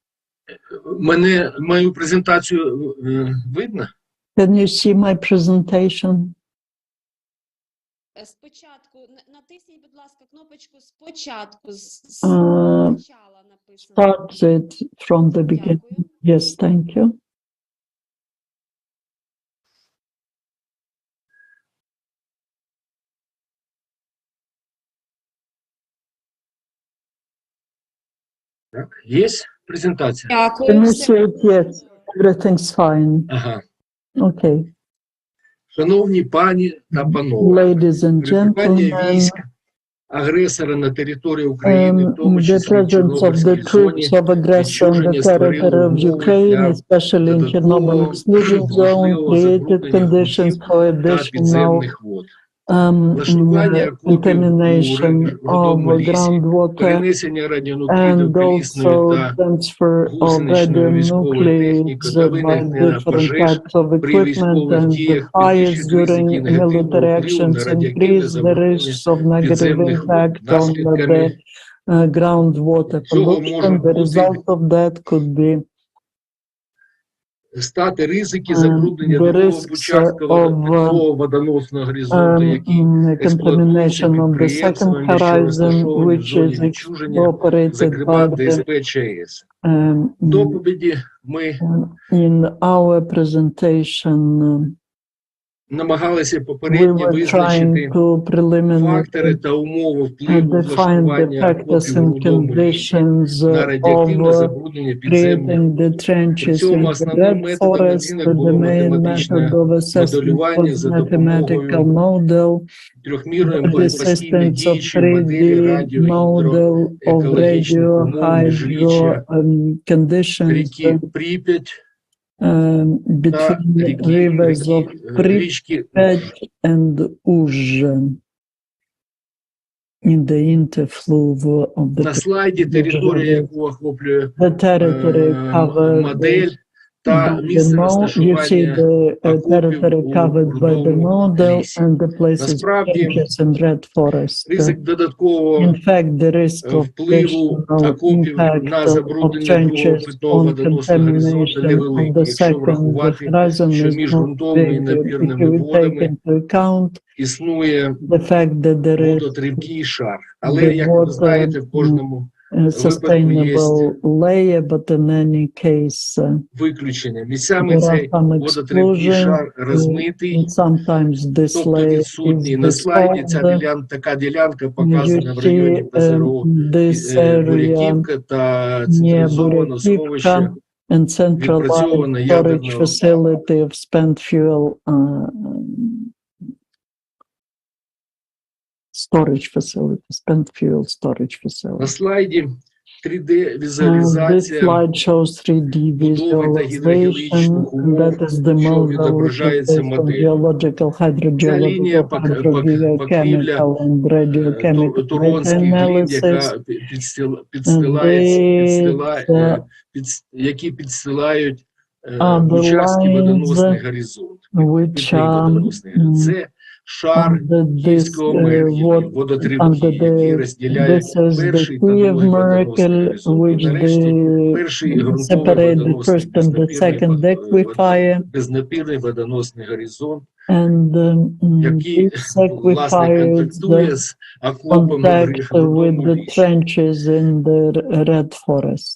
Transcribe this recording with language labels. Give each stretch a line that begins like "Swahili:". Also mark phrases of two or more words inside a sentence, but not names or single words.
Ukrainian: Мою презентацію видно?
English: Can you see my presentation?
Ukrainian: Спочатку, натисніть, будь ласка, кнопочку спочатку, спочатку написано.
English: Start it from the beginning. Yes, thank you.
Ukrainian: Є презентація? Дякую.
English: Can you see it? Yes, everything's fine. Ага. Okay.
Ukrainian: Шановні пані та панове,
English: Ladies and
Ukrainian: перебування
English: gentlemen,
Ukrainian: військ агресора на території України, в тому
English: the
Ukrainian: числі в
English: presence of the
Ukrainian: Чорнобильській зоні,
English: troops of aggressor on the
Ukrainian: відчуження створило
English: territory of
Ukrainian: умови
English: Ukraine,
Ukrainian: для
English: especially in Chernobyl
Ukrainian: додаткового
English: exclusion zone,
Ukrainian: можливого
English: created
Ukrainian: забруднення
English: conditions
Ukrainian: ґрунтів
English: for
Ukrainian: та
English: additional
Ukrainian: підземних вод. Влаштування окопів у
English: contamination of
Ukrainian: родовому лісі,
English: groundwater,
Ukrainian: перенесення радіонуклідів
English: and
Ukrainian: колісної
English: also
Ukrainian: та
English: transfer of
Ukrainian: гусеничної військової техніки
English: radionuclides
Ukrainian: та
English: by
Ukrainian: виникнення
English: different
Ukrainian: пожеж
English: types of
Ukrainian: при
English: equipment,
Ukrainian: військових
English: and the
Ukrainian: діях
English: fires
Ukrainian: підвищить ризики
English: during
Ukrainian: негативного
English: military
Ukrainian: впливу на
English: actions
Ukrainian: радіоактивне
English: increase the
Ukrainian: забруднення
English: risks of negative
Ukrainian: підземних вод.
English: impact on
Ukrainian: Наслідками
English: the groundwater
Ukrainian: цього
English: pollution.
Ukrainian: може
English: The
Ukrainian: бути
English: result of that could be
Ukrainian: стати ризики забруднення
English: the
Ukrainian: такого
English: risks
Ukrainian: початкового водоносного горизонту, який експлуатується
English: contamination of the second
Ukrainian: підприємствами, що
English: horizon,
Ukrainian: розташовані в
English: which
Ukrainian: зоні
English: is
Ukrainian: відчуження,
English: operated
Ukrainian: зокрема
English: by the
Ukrainian: ДСП ЧАЕС. В доповіді ми
English: in our presentation
Ukrainian: намагалися
English: we
Ukrainian: попередньо
English: were
Ukrainian: визначити
English: trying to
Ukrainian: фактори та умови впливу
English: define the
Ukrainian: влаштування
English: factors
Ukrainian: окопів у
English: and
Ukrainian: родовому лісі
English: conditions
Ukrainian: на радіоактивне
English: of
Ukrainian: забруднення підземних
English: creating the
Ukrainian: вод. При
English: trenches
Ukrainian: цьому
English: in the
Ukrainian: основним
English: red
Ukrainian: методом
English: forest.
Ukrainian: оцінок було
English: The main method
Ukrainian: математичне
English: of assessment
Ukrainian: моделювання
English: was
Ukrainian: за
English: mathematical
Ukrainian: допомогою
English: model
Ukrainian: трьохмірної
English: with the
Ukrainian: постійно
English: assistance of
Ukrainian: діючої моделі
English: 3D model of
Ukrainian: радіогідроекологічних умов
English: radio
Ukrainian: міжріччя
English: hydro conditions
Ukrainian: ріки Прип'ять та
English: between rivers of
Ukrainian: річки
English: Pripyat and Uj in the interflow of the
Ukrainian: На слайді територія, яку охоплює
English: the territory covered
Ukrainian: модель, та місце
English: you see
Ukrainian: розташування
English: the
Ukrainian: окопів
English: territory
Ukrainian: у
English: covered by the
Ukrainian: Трудовому
English: model
Ukrainian: лісі.
English: and the places
Ukrainian: Насправді,
English: trenches and red forest.
Ukrainian: ризик додаткового
English: In fact, the risk of
Ukrainian: впливу
English: additional
Ukrainian: окопів
English: impact
Ukrainian: на
English: of
Ukrainian: забруднення другого
English: trenches
Ukrainian: питного
English: on
Ukrainian: водоносного горизонту
English: contamination on
Ukrainian: невеликий,
English: the
Ukrainian: якщо
English: second
Ukrainian: врахувати,
English: horizon
Ukrainian: що
English: is
Ukrainian: між
English: not
Ukrainian: ґрунтовими і
English: big if
Ukrainian: надпірними
English: you take
Ukrainian: водами
English: into account
Ukrainian: існує
English: the fact that there is
Ukrainian: водотривкий шар. Але,
English: the
Ukrainian: як ви
English: water
Ukrainian: знаєте, в кожному випадку є
English: sustainable layer, but in any case
Ukrainian: виключення. Місцями
English: there are
Ukrainian: цей
English: some
Ukrainian: водотривкий
English: exclusion,
Ukrainian: шар розмитий,
English: and sometimes this
Ukrainian: тобто
English: layer
Ukrainian: відсутній.
English: is
Ukrainian: На слайді
English: dissolved.
Ukrainian: така ділянка
English: You
Ukrainian: показана в районі
English: see
Ukrainian: ПЗРО
English: this area
Ukrainian: Буряківка та
English: near
Ukrainian: централізоване сховище
English: Buryakivka and centralized
Ukrainian: відпрацьоване
English: storage
Ukrainian: ядерного
English: facility of spent fuel storage storage facility.
Ukrainian: На слайді 3D
English: This
Ukrainian: візуалізація
English: slide shows 3D
Ukrainian: будови та
English: visualization,
Ukrainian: гідрогеологічних
English: and
Ukrainian: умов,
English: that is the
Ukrainian: що
English: model which is
Ukrainian: відображається
English: based on
Ukrainian: моделлю.
English: geological,
Ukrainian: Ця лінія
English: hydrogeological,
Ukrainian: покрівля
English: hydrogeochemical, and radiochemical
Ukrainian: Туронських глін,
English: analysis,
Ukrainian: які підстилають
English: the
Ukrainian: Бучарський
English: lines
Ukrainian: водоносний горизонт.
English: which
Ukrainian: Водоносний горизонт. Це шар Київського Меркелі, водотривки, який розділяє перший та другий водоносний горизонт. І нарешті перший ґрунтовий водоносний безнапірний водоносний горизонт, який, власне, контактує з окопами в Трудовому лісі.